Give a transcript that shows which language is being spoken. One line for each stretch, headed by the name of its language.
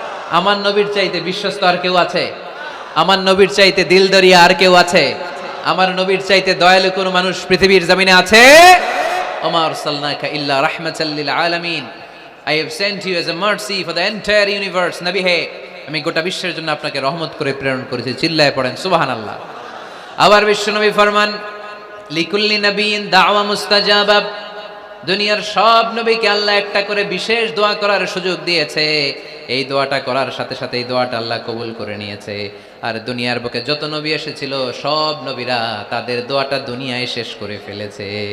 Bangla: আমার নবীর চাইতে বিশ্বস্ত আর কেউ আছে? আমার নবীর চাইতে দিলদরিয়া আর কেউ আছে? আমার নবীর চাইতে দয়ালু কোন মানুষ পৃথিবীর জমিনে আছে?
Arabic: ওমা আরসালনাকা ইল্লা রাহমাতাল লিল আলামিন।
English: I have sent you as a mercy for the entire universe.
Bangla: নবী হে, আমি গোটা বিশ্বের জন্য আপনাকে রহমত করে প্রেরণ করেছি। চিল্লায় পড়েন সুবহানাল্লাহ। আবার বিশ্বনবী ফরমান,
Arabic: লিকুল্লি নবিয়্যিন দাওয়া মুস্তাজাবা।
Bangla: দুনিয়ার সব নবীকে আল্লাহ একটা করে বিশেষ দোয়া করার সুযোগ দিয়েছে। এই দোয়াটা করার সাথে সাথে এই দোয়াটা আল্লাহ কবুল করে নিয়েছে। আর দুনিয়ার বুকে যত নবী এসেছিল সব নবীরা তাদের দোয়াটা দুনিয়ায় শেষ করে ফেলেছে।